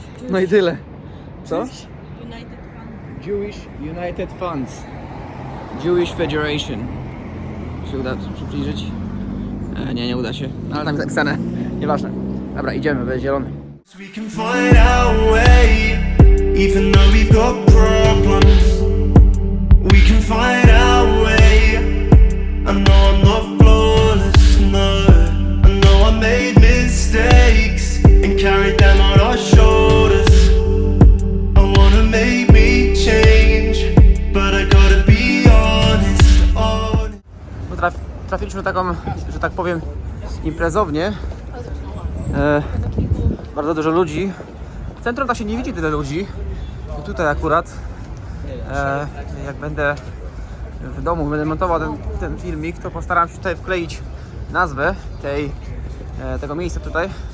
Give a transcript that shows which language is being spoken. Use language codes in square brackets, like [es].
[pl] No i tyle. Co? Jewish United Funds. Jewish Federation. Czy uda się przybliżyć? Nie uda się. Ale tam jest napisane. Nieważne. Dobra, idziemy, będzie zielony. [en] We can find our way, even though we've got problems. We can find our way. I know I'm not flawless, no. I know I made mistakes and carried them on our shoulders. I wanna make me change, but I gotta be honest. [pl] Trafiliśmy na taką, że tak powiem, imprezownię. Bardzo dużo ludzi. W centrum tak się nie widzi tyle ludzi. I tutaj akurat, jak będę w domu, będę montował ten filmik, to postaram się tutaj wkleić nazwę tego miejsca tutaj.